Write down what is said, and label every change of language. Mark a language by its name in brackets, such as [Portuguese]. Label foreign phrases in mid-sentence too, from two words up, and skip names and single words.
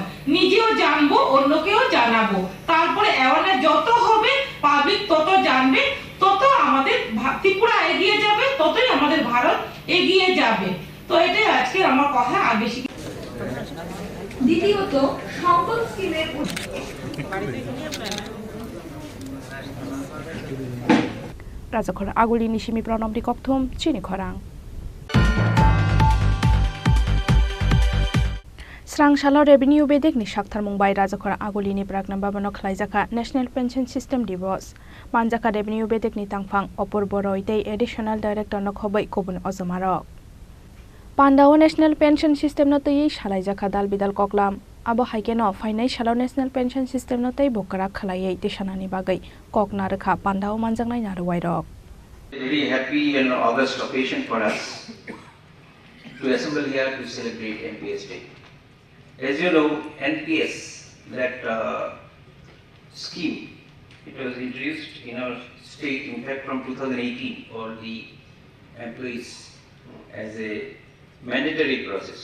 [Bangla] নিজেও জানবো, অন্যকেও জানাবো, তারপরে অ্যাওয়ারনেস যত হবে, পাবলিক তত জানবে, তত আমাদের ত্রিপুরা এগিয়ে যাবে, ততই আমাদের ভারত এগিয়ে যাবে। তো এটাই আজকে আমার কথা। আর বেশি দ্বিতীয়ত, সম্পদ স্কিমের [Kok Borok] Rajakhora Aguli Nishimi Pronom di Kopthum Chini Khorang Srangshala Revenue Bedek ni Shakthar Mumbai Rajakhora Aguli ni Pragnam Babano Khlaijaka [English] National Pension System [Kok Borok] Divorce Manjaka Revenue Bedek ni Tangphang Opor Boroitei [English] Additional Director [Kok Borok] Nokhobai Kobun Ozomarok Pandao [English] National Pension System [Kok Borok] no tei Shalaijaka Dal Bidal Koklam Abo haikeno fainai shalo [English] National Pension System [Kok Borok] no tei bokara khalayei tishanani bagai kokna rekha Pandao manjangnai naruwairok. [English] Very happy and august occasion for us to assemble here to celebrate NPS Day. As you know, NPS, that scheme, it was introduced in our state, in fact, from 2018 for the employees as a mandatory process.